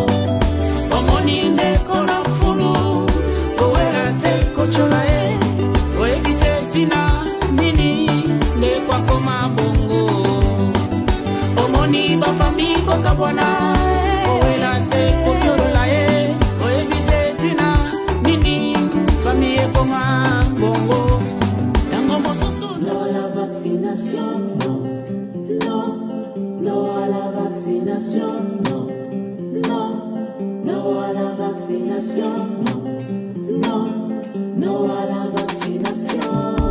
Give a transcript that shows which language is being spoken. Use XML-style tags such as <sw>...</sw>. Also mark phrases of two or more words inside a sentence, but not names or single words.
<ln>Omoni ndeko na fulu kowela te kochola ye, oyebi te ntina nini ndeko akoma bongo. Omoni ba famille kokabwana kowela te kokyolola ye, oyebi te ntina nini famille ekoma bongo. Tango mosusu</ln> <fr>no a la vaccination, no, no, no a la vaccination, no, no, no a la vaccination, no, no, no a la vaccination.</fr>